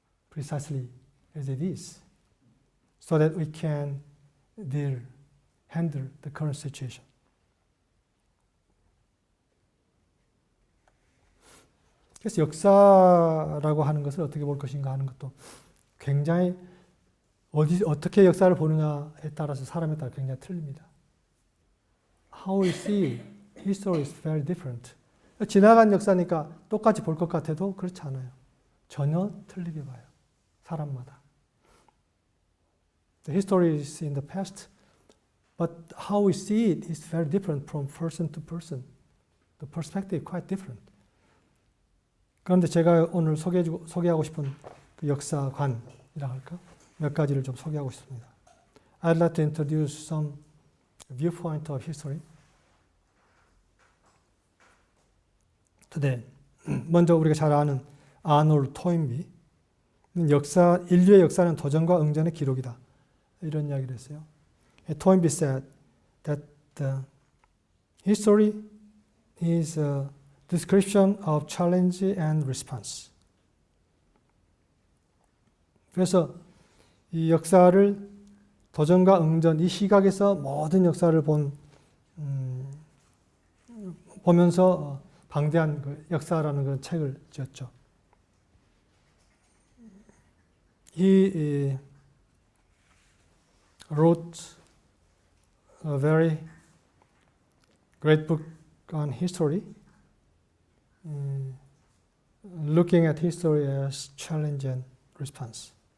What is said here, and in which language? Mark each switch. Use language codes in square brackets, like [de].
[en] precisely as it is, so that we can handle the current situation. [ko] 그래서 역사라고 하는 것을 어떻게 볼 것인가 하는 것도 굉장히 어떻게 역사를 보느냐에 따라서 사람에 따라 굉장히 틀립니다. [en] How we see history is very different. [ko] 지나간 역사니까 똑같이 볼 것 같아도 그렇지 않아요. 전혀 틀리게 봐요. 사람마다. [en] The history is in the past, but how we see it is very different from person to person. The perspective is quite different. [ko] 그런데 제가 오늘 소개하고 싶은 그 역사관이라 할까? 몇 가지를 좀 소개하고 싶습니다. [en] I'd like to introduce some viewpoint of history today. [ko] 먼저 우리가 잘 아는 아놀드 토인비, 인류의 역사는 도전과 응전의 기록이다. 이런 이야기를 했어요. [en] 토인비 said that history is a description of challenge and response. [ko] 그래서 이 역사를 도전과 응전, 이 시각에서 모든 역사를 보면서 방대한 그 역사라는 그 책을 지었죠. [en] He wrote a very great book on history, looking at history as challenge and response.